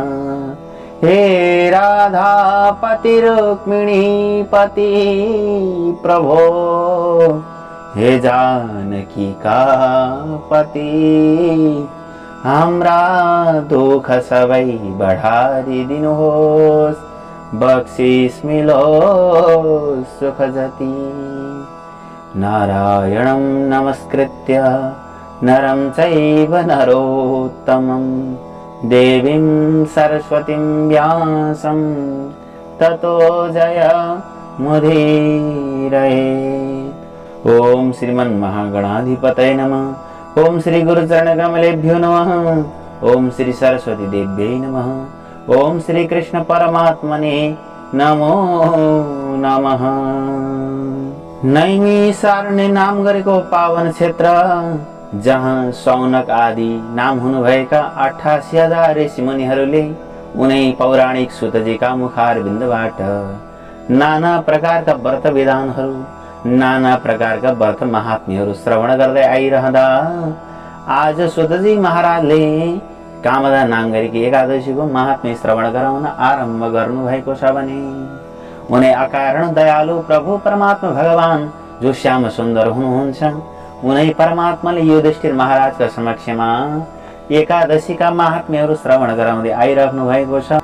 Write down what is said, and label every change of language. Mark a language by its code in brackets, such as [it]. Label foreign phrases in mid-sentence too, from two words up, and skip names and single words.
[ne] हे राधापति रुक्मिणी पति प्रभो, हे जानकी का पति, हाम्रा दुख सबै बढारी दिनुहोस्, बख्शिस मिलोस् सुख जति। [sa] नारायणं नमस्कृत्य नरं चैव नरोत्तमं, देवीं सरस्वतीं व्यासं ततो जय मुदीरयेत्। ओम श्रीमन् महागणाधिपतये नमः। ओम श्री गुरुचरणकमलेभ्यो नमः। ओम श्री सरस्वती देव्यै नमः। ओम श्री कृष्ण परमात्मने नमो नमः। [ne] नैमिषारण्य नाम गरेको पावन क्षेत्र, जहाँ शौनक आदि नाम हुनुभएका 88,000 ऋषिमुनिहरूले उनै पौराणिक सुतजीका मुखारविन्दबाट नाना प्रकारका व्रत विधानहरू, नाना प्रकारका व्रत महात्म्यहरू श्रवण गर्दै आइरहँदा आज सुतजी महाराजले कामदा नाम गरेकी एकादशीको महात्म्य श्रवण गराउन आरम्भ गर्नुभएको छ भने उनै अकारण दयालु प्रभु परमात्मा भगवान जो श्याम सुन्दर हुनुहुन्छ, उनै परमात्माले युधिष्ठिर महाराजका समक्षमा एकादशीका महात्म्यहरू श्रवण गराउँदै आइराख्नु भएको छ।